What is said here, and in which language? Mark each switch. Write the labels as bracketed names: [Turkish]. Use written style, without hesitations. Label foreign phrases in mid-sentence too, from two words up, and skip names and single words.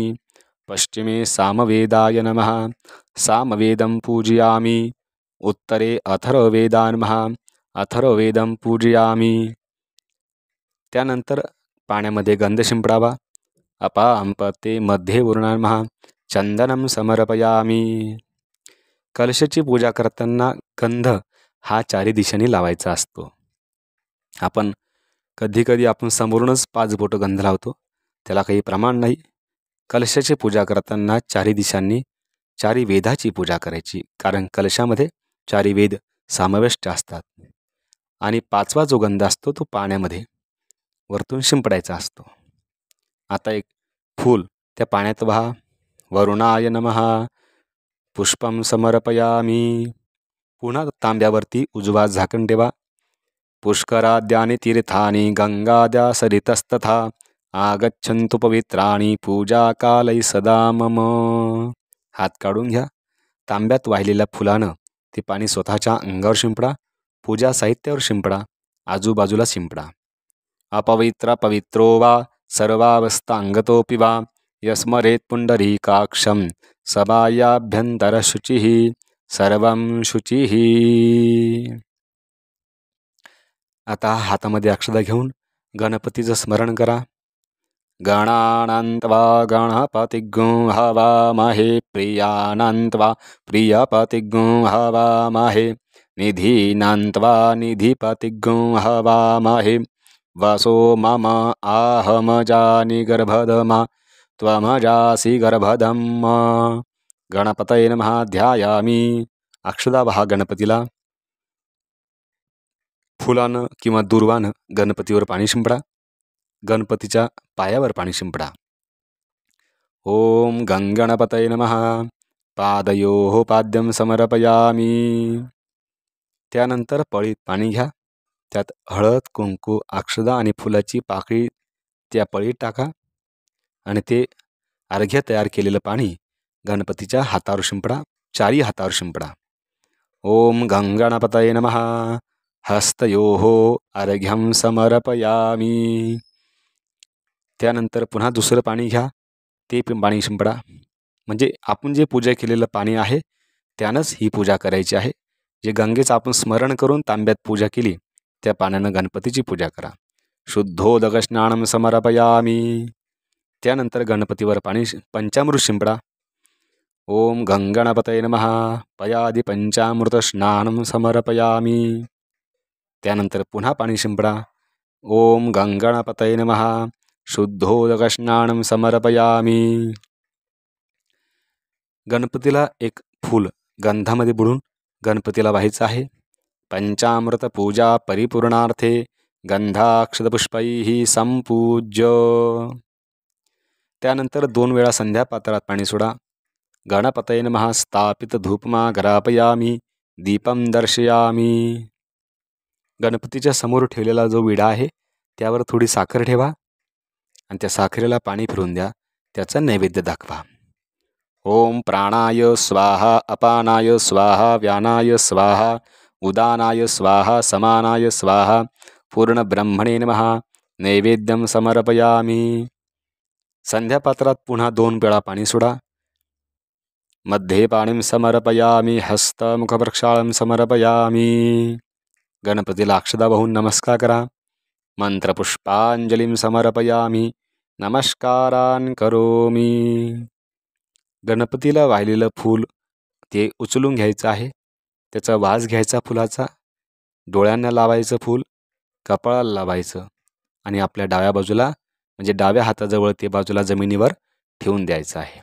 [Sanskrit] पश्चिमे सामवेदाय नमः सामवेदं पूजयामि. उत्तरे अथर्ववेदाय नमः अथर्ववेदं पूजयामि. [Marathi] त्यानंतर पाण्यामध्ये गंध शिंपडावा. [Sanskrit] अपांपते मध्ये वरुणाय नमः चंदनं समर्पयामि. [Marathi] कलशाची पूजा करताना गंध हा चारी दिशांनी लावायचा असतो. आपण कधी आपण समोरूनच 5 बोटं गंध लावतो, त्याला काही प्रमाण नाही. कलशाची पूजा करताना चारी दिशांनी चारी वेदाची पूजा करायची, कारण कलशामध्ये चारी वेद समाविष्ट असतात. आणि 5वा जो गंध असतो तो पाण्यामध्ये वरतून शिंपडायचा असतो. आता एक फूल त्या पाण्यात वाहा. [Sanskrit] वरुणाय नमः पुष्पं समर्पयामि. [Marathi] पुन्हा तांब्यावरती उजवा झाकण ठेवा. [Sanskrit] पुष्कराद्यानि तीर्थानि गंगाद्या सरितस्तथा आगच्छन्तु पवित्राणि पूजाकालै सदा मम. [Marathi] हात काढून घ्या. तांब्यात वाहिलेल्या फुलानं ते पाणी स्वतःच्या अंगावर शिंपडा, पूजा साहित्यावर शिंपडा, आजूबाजूला शिंपडा. [Sanskrit] अपवित्र पवित्रो वा सर्वावस्थांगतोऽपि वा यस्मरेत् पुंडरीकाक्षं सभायाभ्यन्तरशुचिः सर्वं शुचिः. [Marathi] आता हातामध्ये अक्षता घेऊन गणपतीचं स्मरण करा. [Sanskrit] गणानान्त्वा गणपतिग्ं हवामहे प्रियानान्त्वा प्रियपतिग्ं हवामहे निधीनान्त्वा निधिपतिग्ं हवामहे वसो मम आहमजानि गर्भधमा त्वमजासि गर्भधम. गणपतये नमः ध्यायामि. [Marathi] अक्षता वाहा गणपतीला. फुलानं किंवा दुर्वानं गणपतीवर पाणी शिंपडा. गणपतीच्या पायावर पाणी शिंपडा. [Sanskrit] ओम गंगणपतये नमः पादयोः पाद्यं समर्पयामि. [Marathi] त्यानंतर पळीत पाणी घ्या. त्यात हळद, कुंकू, अक्षता आणि फुलाची पाकळी त्या पळीत टाका आणि ते अर्घ्य तयार केलेलं पाणी गणपतीच्या हातावर शिंपडा. चारी हातावर शिंपडा. [Sanskrit] ओम गंगणपतये नमः हस्तयोः अर्घ्यं समर्पयामि. [Marathi] त्यानंतर पुन्हा दुसरं पाणी घ्या. ते पाणी शिंपडा. म्हणजे आपण जे पूजा केलेलं पाणी आहे त्यानंच ही पूजा करायची आहे. जे गंगेचं आपण स्मरण करून तांब्यात पूजा केली त्या पाण्यानं गणपतीची पूजा करा. [Sanskrit] शुद्धोदक स्नानं समर्पयामि. [Marathi] त्यानंतर गणपतीवर पाणी पंचामृत शिंपडा. [Sanskrit] ओम गंगणपतये नमः पयादि पंचामृत स्नानं समर्पयामि. [Marathi] त्यानंतर पुन्हा पाणी शिंपडा. [Sanskrit] ओम गंगणपतये नमः शुद्धोदक स्नानं समर्पयामि. [Marathi] गणपतीला एक फूल गंधामध्ये बुडून गणपतीला व्हायचं आहे. [Sanskrit] पंचामृत पूजा परिपूर्णार्थे गंधाक्षतपुष्पैः संपूज्य. [Marathi] त्यानंतर 2 वेळा संध्या पात्रात पाणी सोडा. [Sanskrit] गणपतये नमः स्थापित धूपमा घरापयामि दीपम दर्शयामि. [Marathi] गणपतीच्या समोर ठेवलेला जो विडा आहे त्यावर थोडी साखर ठेवा आणि त्या साखरेला पाणी फिरवून द्या. त्याचा नैवेद्य दाखवा. [Sanskrit] ओम प्राणाय स्वाहा अपानाय स्वाहा व्यानाय स्वाहा उदानाय स्वाहा समानाय स्वाहा पूर्ण ब्रह्मणे नमः नैवेद्यं समर्पयामि. [Marathi] संध्यापात्रात पुन्हा 2 वेळा पाणी सोडा. [Sanskrit] मध्ये पाणीं समर्पयामी, हस्तमुखप्रक्षाळं समर्पयामी. [Marathi] गणपतीला अक्षदा वाहून नमस्कार करा. [Sanskrit] मंत्रपुष्पांजलीं समर्पयामी, नमस्कारान् करोमी. [Marathi] गणपतीला वाहिलेलं फूल ते उचलून घ्यायचं आहे. त्याचा वास घ्यायचा फुलाचा, डोळ्यांना लावायचं फूल, कपाळाला लावायचं आणि आपल्या डाव्या बाजूला म्हणजे डाव्या हाताजवळ ते बाजूला जमिनीवर ठेवून द्यायचं आहे.